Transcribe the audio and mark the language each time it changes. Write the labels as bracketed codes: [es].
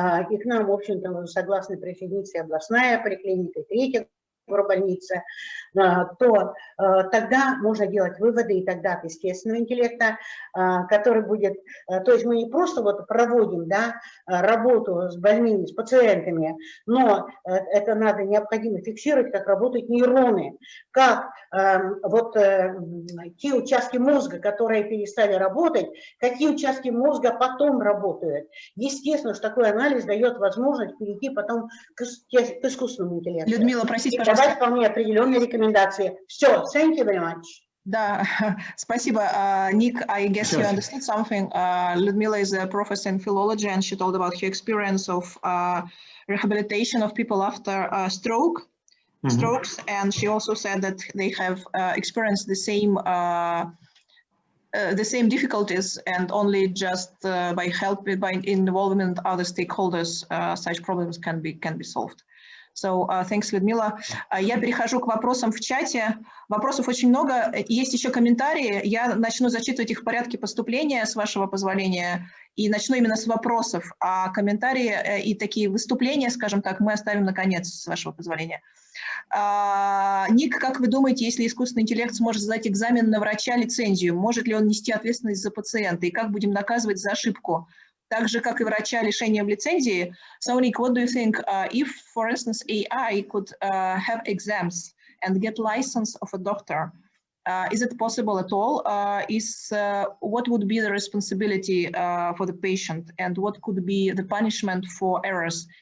[ru] и к нам, в общем-то, согласны присоединиться и областная поликлиника, и третья больница, то тогда можно делать выводы и тогда от естественного интеллекта, который будет, то есть мы не просто вот проводим, да, работу с больными, с пациентами, но это надо необходимо фиксировать, как работают нейроны, как вот те участки мозга, которые перестали работать, какие участки мозга потом работают. Естественно, что такой анализ дает возможность перейти потом к искусственному интеллекту. Людмила, простите, пожалуйста. Давать вполне определенные рекомендации. Все, [en] thank you very much. [ru] Да, спасибо. [en] Nick, I guess you understood something. Ludmila is a professor in philology, and she told about her experience of rehabilitation of people after strokes, and she also said that they have experienced the same difficulties, and only just by involvement other stakeholders, such problems can be solved. So, thanks, Людмила. [ru] Я перехожу к вопросам в чате. Вопросов очень много. Есть еще комментарии. Я начну зачитывать их в порядке поступления, с вашего позволения, и начну именно с вопросов. А комментарии и такие выступления, скажем так, мы оставим на конец, с вашего позволения. Ник, как вы думаете, если искусственный интеллект сможет сдать экзамен на врача-лицензию, может ли он нести ответственность за пациента? И как будем наказывать за ошибку? Так же, как и врача лишения в лицензии. [en] So, Nick, what do you think if, for instance, AI could have exams and get license of a doctor? Is it possible at all? What would be the responsibility for the patient, and what could be the punishment for errors?